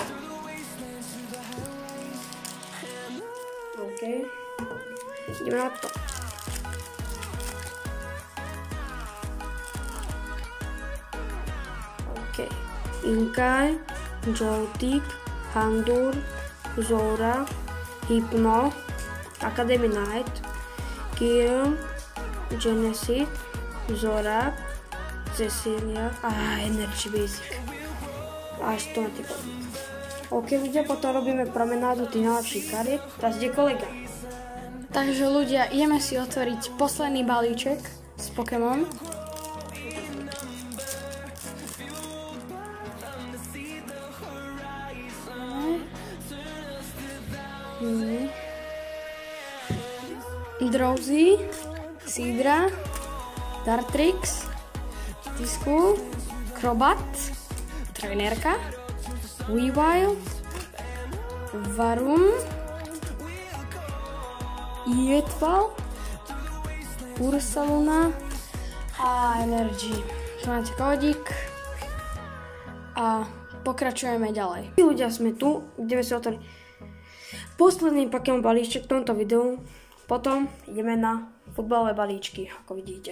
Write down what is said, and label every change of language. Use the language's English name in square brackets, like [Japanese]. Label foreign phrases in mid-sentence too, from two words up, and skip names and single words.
[Slovak] OK. Ideme na to. OK. Inkai, Joltik, Handur, Zora, Hypno, Academy Night, Kirum, Genesis, Zorak, Cecilia a Energy Basic. Až to máte kódik. OK, ľudia, potom robíme promenádu tých najlepších kariet. Teraz ide kolega. Takže ľudia, ideme si otvoriť posledný balíček z Pokémon. Drowsy, Sidra, Dartrix, Tisku, Crobat, Trenérka, Weavile, Varum, Yetval, Ursaluna a Energy. Máte kódik a pokračujeme ďalej. Ľudia, sme tu, ideme si otvoriť posledný Pokémon balíček v tomto videu. Potom ideme na futbalové balíčky, ako vidíte.